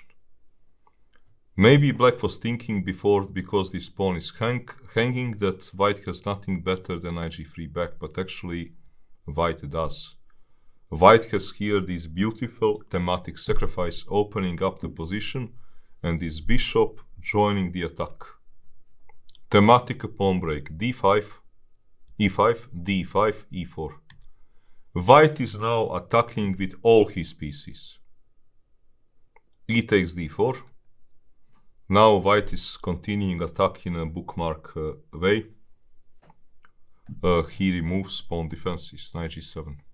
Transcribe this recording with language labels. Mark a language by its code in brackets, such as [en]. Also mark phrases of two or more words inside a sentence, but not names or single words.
[en] Maybe black was thinking before, because this pawn is hanging, that white has nothing better than knight g3 back, but actually white does. White has here this beautiful thematic sacrifice opening up the position, and this bishop joining the attack. Thematic pawn break, d5, e5, d5, e4. White is now attacking with all his pieces. E takes d4. Now white is continuing attack in a bookmark way. He removes pawn defenses, knight g7.